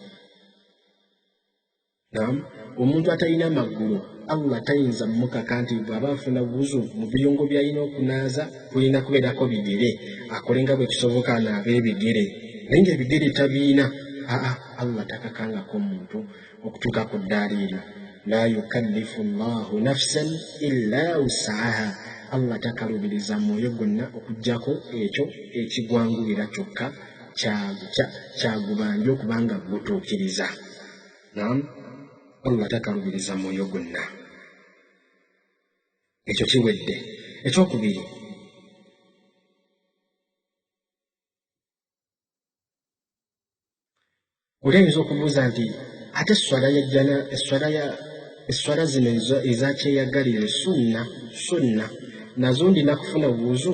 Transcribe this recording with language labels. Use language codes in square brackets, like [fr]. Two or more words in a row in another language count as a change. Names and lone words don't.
[lg] Naam, omuntu atalina magulu Allah tayinza mukaka nti bw'aba afuna wuzu mu biyungo by'alina okunaaza kulina kubeerako bigere, akole nga bwe kisoboka anaabe ebigere, naye ng'ebigere tabiina. Allah takakangako muntu okutuuka ku ddaala eryo. [ar] لا يكلف الله نفسا إلا وسعها. [lg] Allah takaluubiriza mwoyo gwonna okuggyako ekyo ekigwanguwira kyokka kyagubanja okubanga gutuukiriza. Naam, Allah takaluubiriza mwoyo gwonna. Ekyo kiwedde. Ekyokubiri, oleyinza okubuuza nti ate esswala zino ezakyeyagalire sunna nazo ndina kufuna wuzu?